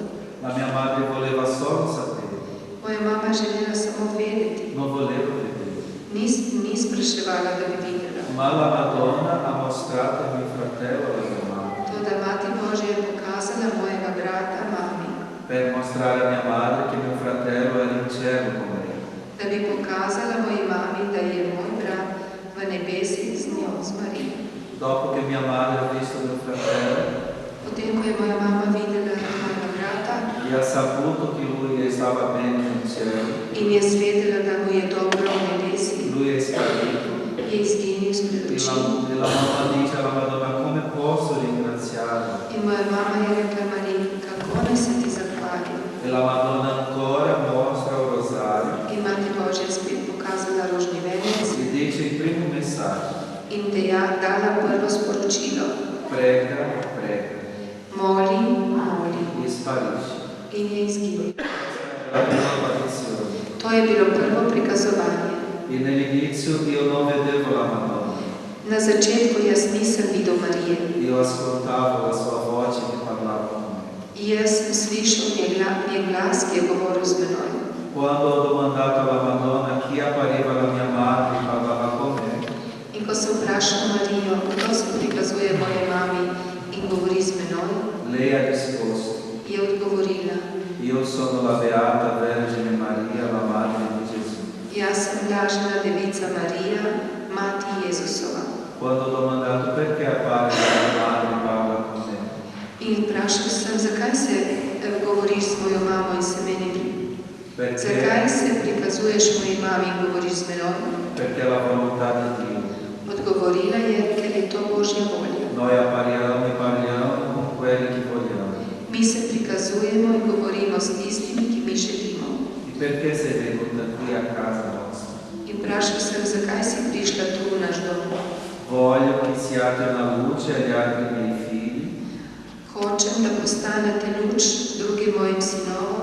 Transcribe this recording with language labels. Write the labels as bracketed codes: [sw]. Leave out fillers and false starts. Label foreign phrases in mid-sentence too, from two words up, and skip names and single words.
[it] La mia madre voleva solo sapere, [sl] Moja mama želela samo vedeti. [it] non voleva vedere. [sl] Ni spraševala, da bi videla. [it] Ma la Madonna ha mostrato a mio fratello la mia mamma, [sl] Toda Mati Božja je pokazala mojega brata mami, [it] per mostrare a mia madre che mio fratello era in cielo con me. [sl] da bi pokazala moji mami, da je moj brat v nebesih z njo, z Marijo. [it] Dopo che mia madre ha visto mio fratello [sl] Potem, ko je moja mama videla mojega brata [it] e ha saputo che lui stava bene in cielo, [sl] in je svedela, da mu je dobro v nebesih, [it] lui è sparito. [sl] je izginil spred [it] E [sl] oči. [it] la mamma dice alla Madonna: come posso ringraziarla? [sl] In moja mama je rekla Mariji, kako naj se ti zahvalim. [it] E la Madonna ancora mostra il rosario [sl] In Mati Božja je spet pokazala rožni venec [it] e dice il primo messaggio: [sl] in dala prvo sporočilo. [it] prega, prega, [sl] Moli, moli. [it] e sparisce. [sl] In je izginil. [it] La prima apparizione. [sl] To je bilo prvo prikazovanje. [it] E nell'inizio io non vedevo la Madonna, [sl] Na začetku jaz nisem videl Marije. [it] io ascoltavo la sua voce che parlava con me. [sl] Jaz sem slišal njen glas, ki je govoril z menoj. [it] Quando ho domandato alla Madonna chi appariva la mia madre e parlava con me, [sl] In ko sem vprašal Marijo, kdo se prikazuje moje mami in govori z menoj, [it] lei ha risposto: [sl] je odgovorila: [it] io sono la Beata Vergine Maria, la madre di Gesù. [sl] Jaz sem blažena devica Marija, mati Jezusova. [it] Quando ho domandato perché appare la mia madre e parla con me, [sl] In vprašal sem, zakaj se govoriš s mojo mamo in se meni zakaj se prikazuješ moji mami in govoriš z menoj? [it] perché è la volontà di Dio. [sl] Odgovorila je, ker je to Božja volja. [it] Noi appariamo e parliamo con quelli che vogliamo. [sl] Mi se prikazujemo in govorimo s tistimi, ki mi želimo. [it] E perché sei venuta qui a casa nostra? [sl] In vprašal sem, zakaj si prišla tu v naš dom. [it] Voglio che siate una luce agli altri miei figli [sl] Hočem, da postanete luč drugim mojim sinovom